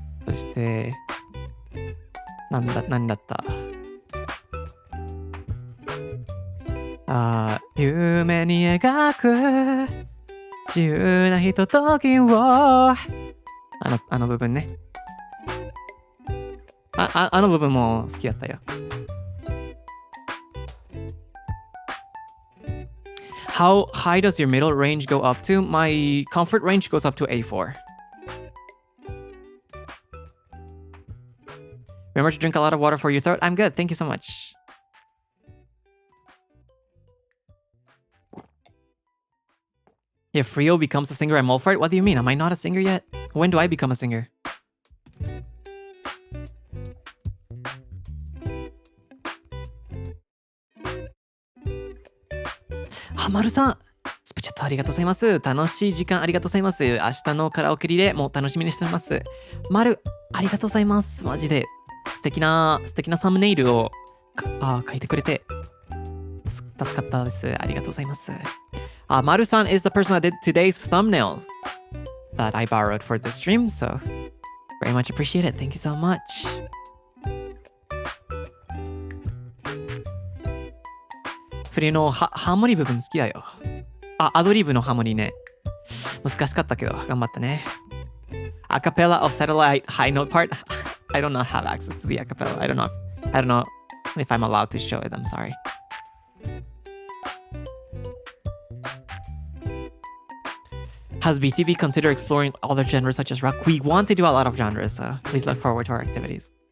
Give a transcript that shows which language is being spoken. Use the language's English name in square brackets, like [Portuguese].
[Japanese] そして、何だった夢に描く自由なひとときをあの部分ね。あの部分も好きだったよ。 [English] How high does your middle range go up to? My comfort range goes up to A4. Remember to drink a lot of water for your throat. I'm good. Thank you so much. If Rio becomes a singer, I'm all for it. What do you mean? Am I not a singer yet? When do I become a singer? [Japanese] Maruさん、スプチャットありがとうございます。楽しい時間ありがとうございます。明日のカラオケリレーも楽しみにしてます。マル、ありがとうございます。マジで素敵なサムネイルを書いてくれて助かったです。ありがとうございます。 [English] マルさん is the person that did today's thumbnail that I borrowed for this stream, so very much appreciate it. Thank you so much. [Japanese] フリーのハーモニー部分好きだよ。アドリブのハーモニーね。難しかったけど、頑張ったね。 [English] Acapella of Satellite High Note part. I do not have access to the acapella. I don't know if I'm allowed to show it. I'm sorry. Has BTV considered exploring other genres such as rock? We want to do a lot of genres, so please look forward to our activities.